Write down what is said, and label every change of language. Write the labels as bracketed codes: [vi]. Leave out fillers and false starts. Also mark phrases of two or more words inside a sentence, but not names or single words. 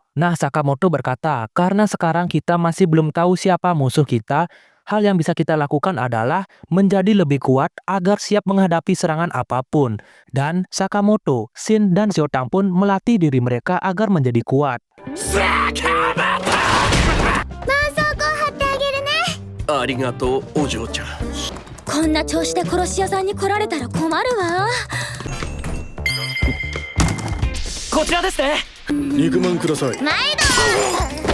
[id] Nah, Sakamoto berkata, karena sekarang kita masih belum tahu siapa musuh kita, hal yang bisa kita lakukan adalah menjadi lebih kuat agar siap menghadapi serangan apapun. Dan Sakamoto, Shin, dan Xiaotang pun melatih diri mereka agar menjadi kuat. [ja] ありがとうお嬢ちゃん。こんな調子で殺し屋さんに来られたら困るわ。こちらですね。肉まんください。毎度